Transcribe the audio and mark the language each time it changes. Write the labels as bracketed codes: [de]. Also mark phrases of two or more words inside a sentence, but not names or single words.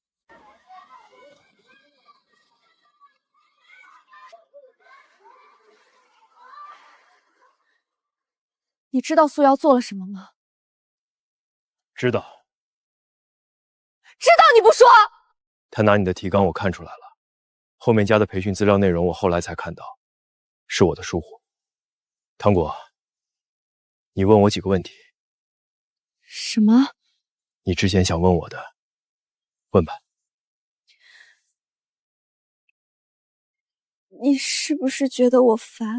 [zh] 你知道蘇瑤做了什麼嗎？知道。知道你不說！他拿你的提綱我看出來了，後面加的培訓資料內容我後來才看到，是我的疏忽。糖果，你問我幾個問題。什麼？你之前想問我的，問吧。你是不是覺得我煩？